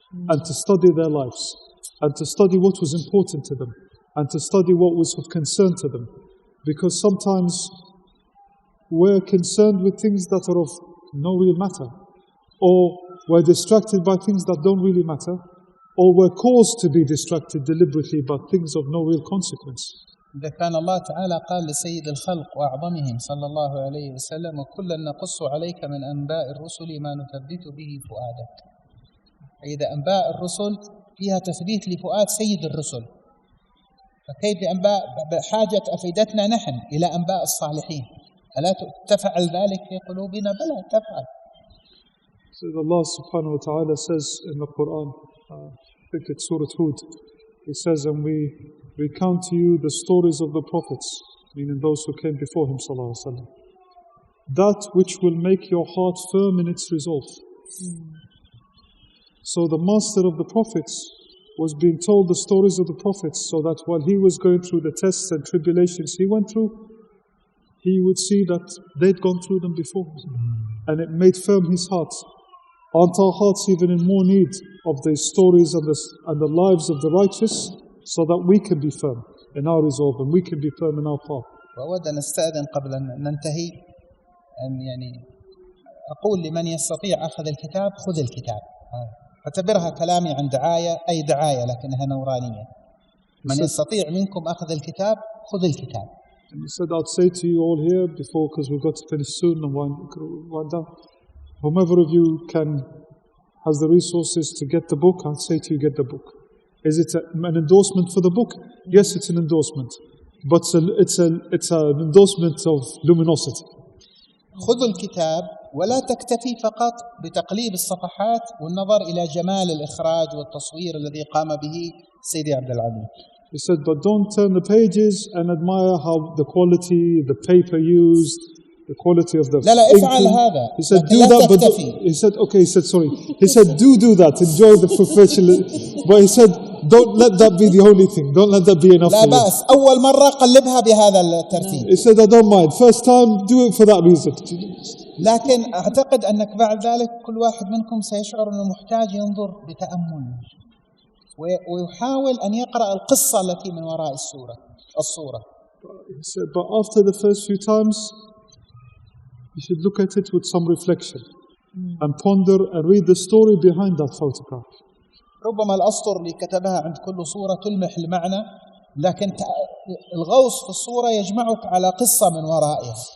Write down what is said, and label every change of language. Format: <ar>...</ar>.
<en>and to study their lives, and to study what was important to them, and to study what was of concern to them. Because sometimes we're concerned with things that are of no real matter, or we're distracted by things that don't really matter, or we're caused to be distracted deliberately by things of no real consequence.</en> <ar>إذا كان الله تعالى قال لسيد الخلق وأعظمهم صلى الله عليه وسلم وكلا نقص عليك من أنباء الرسل ما نثبت به فؤادك. إذا أنباء الرسل فيها تثبيت لفؤاد سيد الرسل، فكيف بأنباء بحاجة أفئدتنا نحن إلى أنباء الصالحين؟ ألا تفعل ذلك في قلوبنا؟ بلى تفعل.</ar> <en>So Allah subhanahu wa ta'ala says in the Quran, I think it's Surah Hud, He says, and we recount to you the stories of the prophets, meaning those who came before him sallallahu alaihi wasallam, that which will make your heart firm in its resolve. So the master of the prophets was being told the stories of the prophets, so that while he was going through the tests and tribulations he went through, he would see that they'd gone through them before, and it made firm his heart. Aren't our hearts even in more need of the stories and the lives of the righteous, so that we can be firm in our resolve and we can be firm in our path?</en> <ar>وأود أن أستأذن قبل أن ننتهي أن أقول لمن يستطيع أخذ الكتاب خذ الكتاب. اعتبرها كلامي عن دعاية، أي دعاية لكنها نورانية. من يستطيع منكم أخذ الكتاب خذ الكتاب.</ar> <en>And he said, I'd say to you all here before, because we've got to finish soon and wind down, whomever of you has the resources to get the book, I'd say to you, get the book. Is it an endorsement for the book? Yes, it's an endorsement, but it's an endorsement of luminosity.</en> <ar>خذوا الكتاب ولا تكتفي فقط بتقليب الصفحات والنظر إلى جمال الإخراج والتصوير الذي قام به سيدي عبد العظيم.</ar> <en>He said, but don't turn the pages and admire how the quality, the paper used, the quality of the</en> <ar>لا افعل هذا.</ar> <en>He said, do that, but he said, okay, he said, sorry. He said, do that, enjoy the professional. But he said, don't let that be the only thing. Don't let that be enough</en> <ar>لا</ar> <en>for you.</en> <ar>بأس أول مرة قلبها بهذا الترتيب.</ar> <en>He said, I don't mind. First time, do it for that reason.</en> <ar>لكن أعتقد أنك بعد ذلك كل واحد منكم سيشعر أنه محتاج ينظر بتأمل ويحاول أن يقرأ القصة التي من وراء الصورة.</ar> <en>He said, but after the first few times, you should look at it with some reflection and ponder and read the story behind that photograph.</en> <ar>ربما الأسطر اللي كتبها عند كل صورة تلمح المعنى، لكن الغوص في الصورة يجمعك على قصة من ورائها.</ar>